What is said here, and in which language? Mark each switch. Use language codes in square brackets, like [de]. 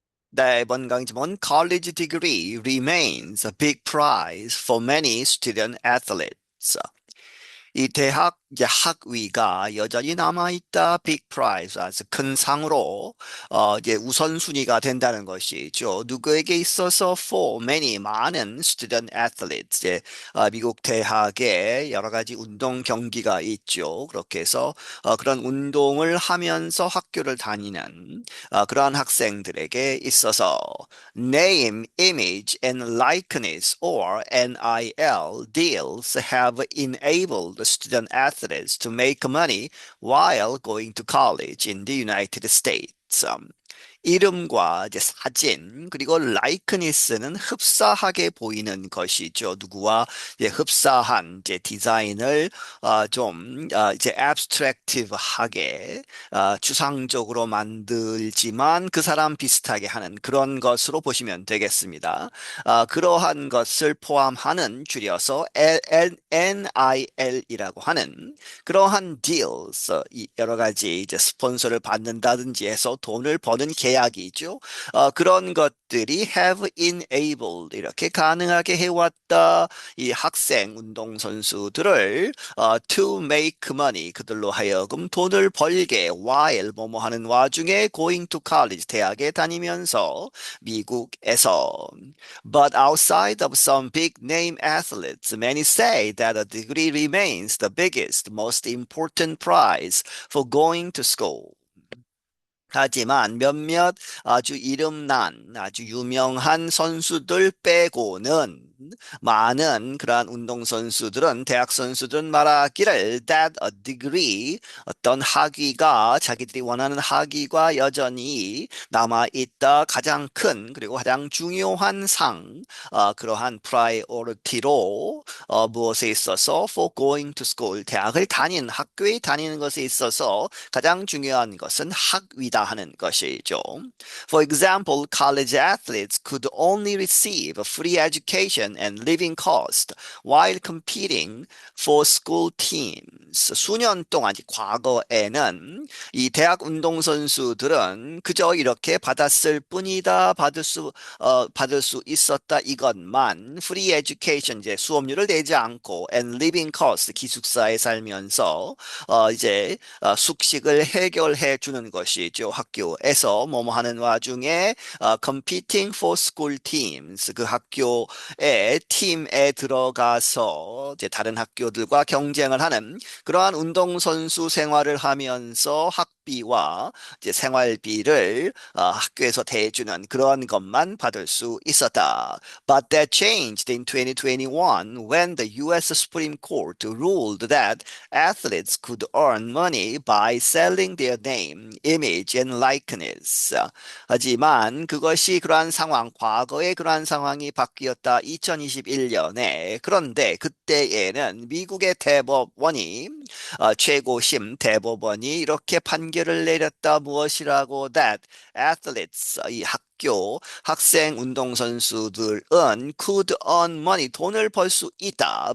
[ko] 네, 이번 강의 제목은 [en] College degree remains a big prize for many student athletes. [ko] 이 대학 이제 학위가 여전히 남아있다. 빅 프라이즈, 아주 큰 상으로 이제 우선순위가 된다는 것이죠. 누구에게 있어서 [en] for many [ko] 많은 student athletes, 이제 미국 대학에 여러 가지 운동 경기가 있죠. 그렇게 해서 그런 운동을 하면서 학교를 다니는 그러한 학생들에게 있어서 [en] name, image, and likeness or NIL deals have enabled student athletes to make money while going to college in the United States. [ko] 이름과 이제 사진 그리고 라이크니스는 흡사하게 보이는 것이죠. 누구와 이제 흡사한 이제 디자인을 이제 abstractive하게 추상적으로 만들지만 그 사람 비슷하게 하는 그런 것으로 보시면 되겠습니다. 그러한 것을 포함하는 줄여서 NIL이라고 하는 그러한 deals, 이 여러 가지 이제 스폰서를 받는다든지 해서 돈을 버는 계약이죠. 그런 것들이 [en] have enabled [ko] 이렇게 가능하게 해왔다. 이 학생 운동선수들을 [en] to make money [ko] 그들로 하여금 돈을 벌게 [en] while [ko] 뭐뭐 하는 와중에 [en] going to college [ko] 대학에 다니면서 미국에서 [en] But outside of some big name athletes, many say that a degree remains the biggest, most important prize for going to school. [ko] 하지만 몇몇 아주 이름난 아주 유명한 선수들 빼고는 많은 그러한 운동선수들은 대학 선수들은 말하기를 [en] that a degree [ko] 어떤 학위가 자기들이 원하는 학위가 여전히 남아있다 가장 큰 그리고 가장 중요한 상 그러한 priority로 무엇에 있어서 [en] for going to school [ko] 대학을 다니는 학교에 다니는 것에 있어서 가장 중요한 것은 학위다 하는 것이죠. [en] For example, college athletes could only receive a free education and living cost while competing for school teams. [ko] 수년 동안 과거에는 이 대학 운동 선수들은 그저 이렇게 받았을 뿐이다, 받을 수 있었다 이것만 [en] free education [ko] 이제 수업료를 내지 않고 [en] and living cost [ko] 기숙사에 살면서 이제 숙식을 해결해 주는 것이죠. 학교에서 뭐뭐 하는 와중에 [en] competing for school teams [ko] 그 학교의 팀에 들어가서 이제 다른 학교들과 경쟁을 하는 그러한 운동선수 생활을 하면서 학비와 이제 생활비를 학교에서 대주는 그런 것만 받을 수 있었다. [en] But that changed in 2021 when the US Supreme Court ruled that athletes could earn money by selling their name, image, and likeness. [ko] 하지만 그것이 그러한 상황, 과거의 그러한 상황이 바뀌었다. 2021년에. 그런데 그때에는 미국의 대법원이 최고심 대법원이 이렇게 판결을 내렸다. 무엇이라고? [en] That athletes, [ko] 이 학교 학생 운동선수들은 [en] could earn money, [ko] 돈을 벌 수 있다.